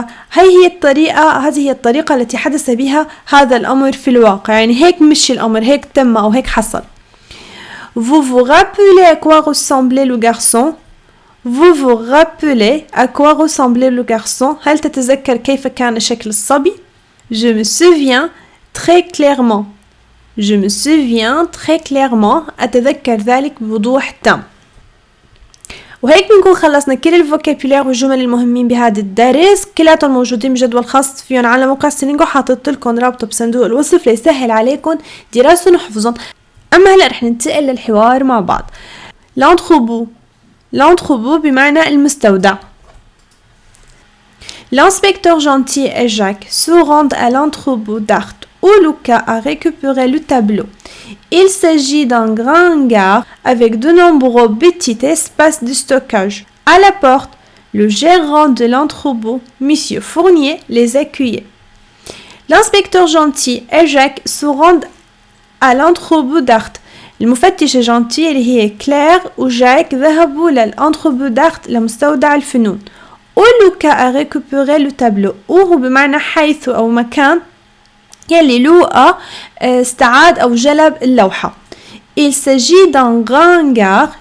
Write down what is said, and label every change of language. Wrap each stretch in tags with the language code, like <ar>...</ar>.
<ar>هذه هي الطريقة التي حدث بها هذا الأمر في الواقع، يعني هيك مشي الأمر، هيك تم أو هيك حصل.</ar> <fr>vous vous rappelez à quoi ressemblait le garçon</fr> <ar>هل تتذكر كيف كان شكل الصبي؟</ar> <fr>je me souviens très clairement</fr> <ar>أتذكر ذلك بوضوح تام. وهيك بنكون خلصنا كل الفوكابولير والجمل المهمين بهذا الدرس، كلاتهم موجودين بجدول خاص فيهم على موقع سيلينغو، حاطط لكم رابطه بصندوق الوصف ليسهل عليكم دراستهم وحفظهم. أما هلأ رح ننتقل للحوار مع بعض. L'entrepôt بمعنى المستودع.</ar> <fr>L'inspecteur gentil et Jacques se rendent à l'entrepôt d'Art où Luca a récupéré le tableau. Il s'agit d'un grand hangar avec de nombreux petits espaces de stockage. À la porte, le gérant de l'entrepôt, Monsieur Fournier, les accueillait. L'inspecteur gentil et Jacques se rendent à l'entrepôt d'Art.</fr> <ar>المفتش جانتي اللي هي كلير وجاك ذهبوا للانتروبو دارت لمستودع الفنون.</ar> <fr>ولوكا a récupéré le tableau.</fr> <ar>وهو بمعنى حيث أو مكان يلي لوقا استعاد أو جلب اللوحة.</ar> <fr>Il s'agit d'un grand hangar.</fr>